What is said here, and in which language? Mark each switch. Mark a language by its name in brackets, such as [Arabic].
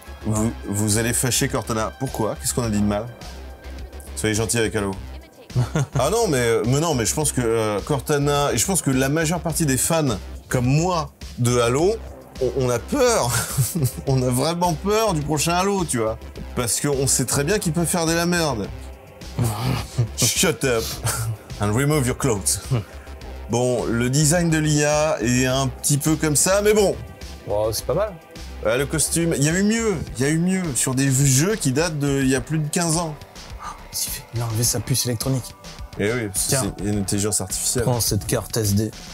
[French] Vous allez fâcher Cortana. Pourquoi? Qu'est-ce qu'on a dit de mal? Soyez gentil avec Halo. Ah non, mais je pense que Cortana, et je pense que la majeure partie des fans, comme moi, de Halo, on a peur. On a vraiment peur du prochain Halo, tu vois. Parce qu'on sait très bien qu'il peut faire de la merde. [English] Shut up and remove your clothes. [French] Bon, le design de l'IA est un petit peu comme ça, mais bon. Oh, c'est pas mal. Le costume, il y a eu mieux, sur des jeux qui datent il y a plus de 15 ans. Il a enlevé sa puce électronique. Eh oui, c'est une intelligence artificielle. Prends cette carte SD.